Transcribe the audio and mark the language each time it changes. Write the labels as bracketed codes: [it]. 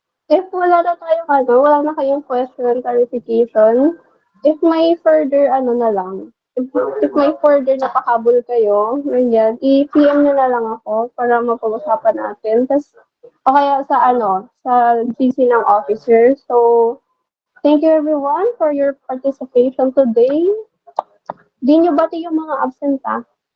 [tl] If wala na tayong wala na kayong question, clarification, if may further na lang, if may further na pahabol kayo, ganyan, i-PM nyo na lang ako para mapag-usapan natin. Tapos, o kaya sa GC ng officer. [en] So, thank you everyone for your participation today. [tl] Di nyo bati yung mga absent, ha?